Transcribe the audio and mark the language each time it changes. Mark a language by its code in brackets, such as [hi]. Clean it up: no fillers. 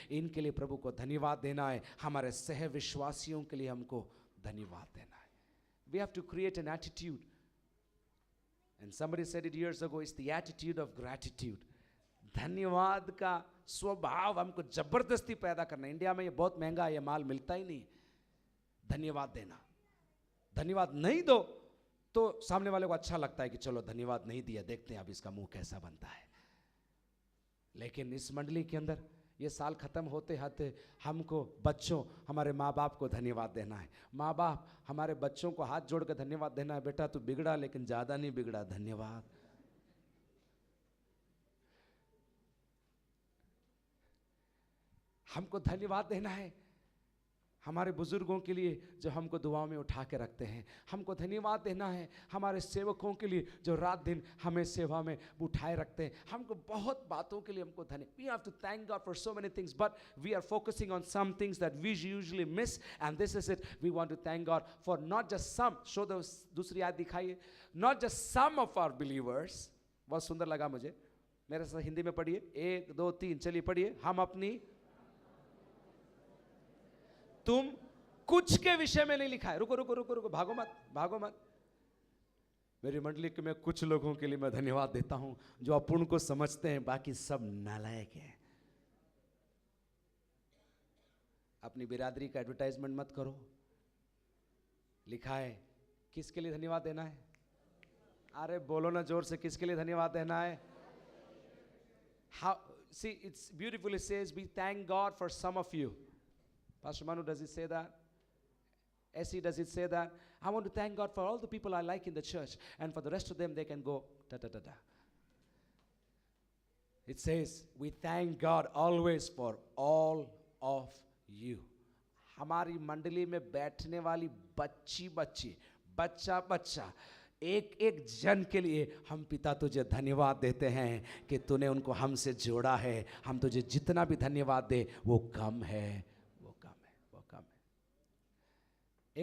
[hi] इनके लिए प्रभु को धन्यवाद देना है। हमारे सह विश्वासियों के लिए हमको धन्यवाद देना है। [en] We have to create an attitude. And somebody said it years ago, it's the attitude of gratitude. [hi] धन्यवाद का स्वभाव हमको जबरदस्ती पैदा करना। इंडिया में ये बहुत महंगा है, ये माल मिलता ही नहीं। धन्यवाद देना, धन्यवाद नहीं दो तो सामने वाले को अच्छा लगता है कि चलो धन्यवाद नहीं दिया, देखते हैं अब इसका मुंह कैसा बनता है। लेकिन इस मंडली के अंदर ये साल ख़त्म होते होते हमको बच्चों हमारे माँ बाप को धन्यवाद देना है। माँ बाप हमारे बच्चों को हाथ जोड़ कर धन्यवाद देना है, बेटा तू बिगड़ा लेकिन ज़्यादा नहीं बिगड़ा, धन्यवाद। हमको धन्यवाद देना है हमारे बुजुर्गों के लिए जो हमको दुआओं में उठा के रखते हैं। हमको धन्यवाद देना है हमारे सेवकों के लिए जो रात दिन हमें सेवा में उठाए रखते हैं। हमको बहुत बातों के लिए हमको [en] We have to thank God for so many things, but we are focusing on some things that we usually miss, and this is it. We want to thank God for not just some, show those [hi] दूसरी आयत दिखाइए, [en] not just some of our believers। [hi] बहुत सुंदर लगा मुझे, मेरे साथ हिंदी में पढ़िए, 1 2 3 चलिए पढ़िए। हम अपनी, तुम कुछ के विषय में नहीं लिखा है, रुको रुको रुको रुको, भागो मत भागो मत। मेरी मंडली के में कुछ लोगों के लिए मैं धन्यवाद देता हूं जो अपूर्ण को समझते हैं, बाकी सब नालायक हैं। अपनी बिरादरी का एडवर्टाइजमेंट मत करो। लिखा है किसके लिए धन्यवाद देना है? अरे बोलो ना जोर से, किसके लिए धन्यवाद देना है? [en] How, see, it's beautiful, it says we thank God for some of you. Pastor Manu, does it say that? Essie, does it say that? I want to thank God for all the people I like in the church, and for the rest of them they can go da da da da. It says we thank God always for all of you. [hi] हमारी मंडली में बैठने वाली बच्ची बच्ची, बच्चा बच्चा, एक एक जन के लिए हम पिता तुझे धन्यवाद देते हैं कि तूने उनको हमसे जोड़ा है। हम तुझे जितना भी धन्यवाद दे वो कम है, वो कम है, वो कम है।